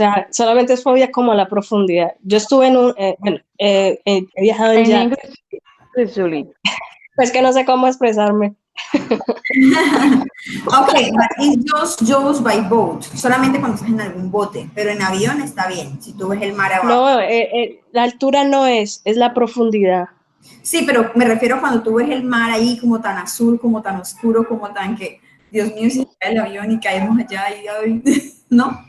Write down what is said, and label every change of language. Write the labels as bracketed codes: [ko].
[es] Solamente es fobia como a la profundidad. Yo estuve en un, he viajado en yate. [en] English, Julie. [es] Pues que no sé cómo expresarme. [en] Okay, but it's just by boat. [es] Solamente cuando estás en algún bote, pero en avión está bien. Si tú ves el mar abajo. No, la altura no es la profundidad. Sí, pero me refiero cuando tú ves el mar ahí como tan azul, como tan oscuro, como tan que, Dios mío, si cae el avión y caemos allá y ay, ¿no?